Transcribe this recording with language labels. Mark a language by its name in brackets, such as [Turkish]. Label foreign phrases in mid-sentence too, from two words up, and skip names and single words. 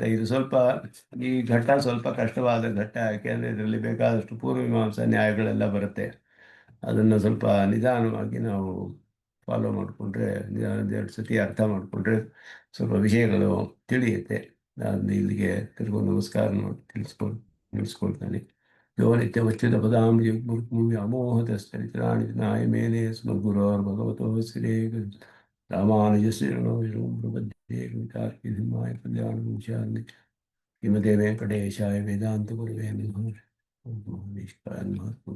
[Kannada] ಇದು ಸ್ವಲ್ಪ, ಈ ಘಟ್ಟ ಸ್ವಲ್ಪ ಕಷ್ಟವಾದ ಘಟ್ಟ, ಯಾಕೆಂದರೆ ಇದರಲ್ಲಿ ಬೇಕಾದಷ್ಟು ಪೂರ್ವಮೀಮಾಂಸಾ ನ್ಯಾಯಗಳೆಲ್ಲ ಬರುತ್ತೆ. ಅದನ್ನು ಸ್ವಲ್ಪ ನಿಧಾನವಾಗಿ ನಾವು ಫಾಲೋ ಮಾಡಿಕೊಂಡ್ರೆ, ಎರಡು ಸತಿ ಅರ್ಥ ಮಾಡಿಕೊಂಡ್ರೆ ಸ್ವಲ್ಪ ವಿಷಯಗಳು ತಿಳಿಯುತ್ತೆ. ನಾನು ಇಲ್ಲಿಗೆ ತಿರುಗು ನಮಸ್ಕಾರ ತಿಳಿಸ್ಕೊಳ್ತಾನೆ. [Sanskrit] ಯೋ ನಿತ್ಯವಚ್ಯುತ ಪದಾಂಬುಜ ವ್ಯಾಮೋಹತಸ್ಥರಿತರಾಣಿ ನಾಯ ಮೇನೆ ಸ್ಮದ್ಗುರೋರ್ಭಗವತೋ ಶ್ರೀ ರಾಮಾನುಜಸ್ಯ ಪ್ರಪದ್ಯೆ ಕವಿತಾರ್ಕಿ ಸಿಂಹಾಯ ಕಲ್ಯಾಣಗುಂಶಾನ್ನಿ ಶ್ರೀಮತೆ ವೆಂಕಟೇಶಾಯ ವೇದಾಂತ ಗುರವೇ ನಮಃ.